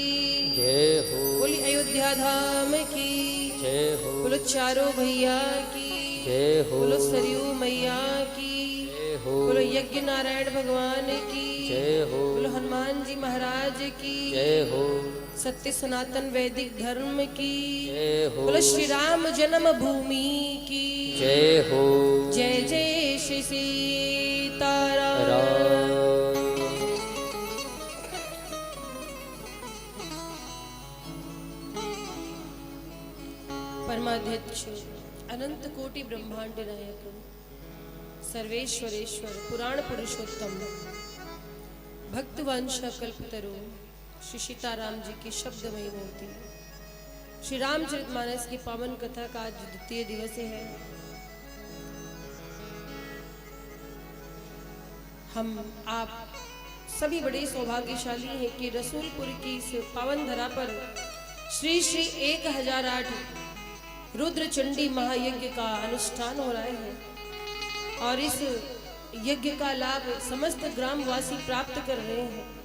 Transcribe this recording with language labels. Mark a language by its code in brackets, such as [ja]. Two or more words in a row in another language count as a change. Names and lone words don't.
[hi] जय हो, बोली अयोध्या धाम की जय हो, बोलो चारों भैया की जय हो, बोलो सरयू मैया की जय हो, बोलो यज्ञ नारायण भगवान की जय हो, बोलो हनुमान जी महाराज की जय हो, सत्य सनातन वैदिक धर्म की जय हो, बोलो श्री राम जन्म भूमि की जय हो, जय जय श्री सीताराम। राम। परमाध्यक्ष अनंत कोटि ब्रह्मांड नायक सर्वेश्वरेश्वर पुराण पुरुषोत्तम भक्तवंशा कल्पतरु श्री सीताराम जी की शब्दमयी मूर्ति श्री रामचरितमानस की पावन कथा का आज द्वितीय दिवस है। हम आप सभी बड़े सौभाग्यशाली हैं कि रसूलपुर की इस पावन धरा पर श्री श्री 1008 रुद्र चंडी महायज्ञ का अनुष्ठान हो रहा है और इस यज्ञ का लाभ समस्त ग्रामवासी प्राप्त कर रहे हैं।